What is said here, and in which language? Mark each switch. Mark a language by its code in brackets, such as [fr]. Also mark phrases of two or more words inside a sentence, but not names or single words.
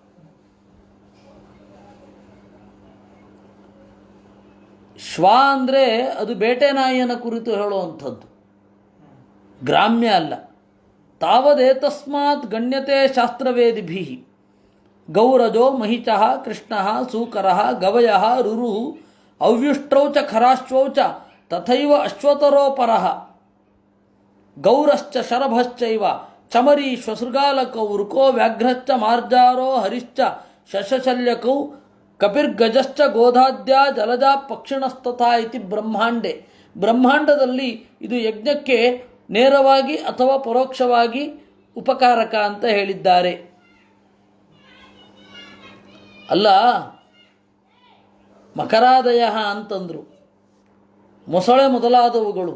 [kn] ಶ್ವ ಅಂದರೆ ಅದು ಬೇಟೆ ನಾಯಿಯನ್ನು ಕುರಿತು ಹೇಳುವಂಥದ್ದು, ಗ್ರಾಮ್ಯ ಅಲ್ಲ. [sa] ತಾವದೇತಸ್ಮಾತ್ ಗಣ್ಯತೆ ಶಾಸ್ತ್ರವೇದಿಭಿ. ಗೌರಜೋ ಮಹಿಚಃ ಕೃಷ್ಣಃ ಸೂಕರಃ ಗವಯಃ ರುರುಃ ಅವ್ಯುಷ್ಟ್ರೌ ಚ ಖರಾಶ್ವೌ ಚ ತಥೈವ ಅಶ್ವತರೋಪರಃ ಗೌರಶ್ಚ ಶರಭಶ್ಚೈವ ಚಮರಿ ಶ್ವಸೃಗಾಲಕೌ ರುಕೋ ವ್ಯಾಘ್ರಶ್ಚ ಮಾರ್ಜಾರೋ ಹರಿಶ್ಚ ಶಶಶಲ್ಯಕೌ ಕಪಿರ್ಗಜಶ್ಚ ಗೋಧಾದ್ಯ ಜಲಜ ಪಕ್ಷಿಣಸ್ತಥಾ ಇತಿ ಬ್ರಹ್ಮಾಂಡೆ. [kn] ಬ್ರಹ್ಮಾಂಡದಲ್ಲಿ ಇದು ಯಜ್ಞಕ್ಕೆ ನೇರವಾಗಿ ಅಥವಾ ಪರೋಕ್ಷವಾಗಿ ಉಪಕಾರಕ ಅಂತ ಹೇಳಿದ್ದಾರೆ. ಅಲ್ಲ, ಮಕರಾದಯ ಅಂತಂದರು. ಮೊಸಳೆ ಮೊದಲಾದವುಗಳು.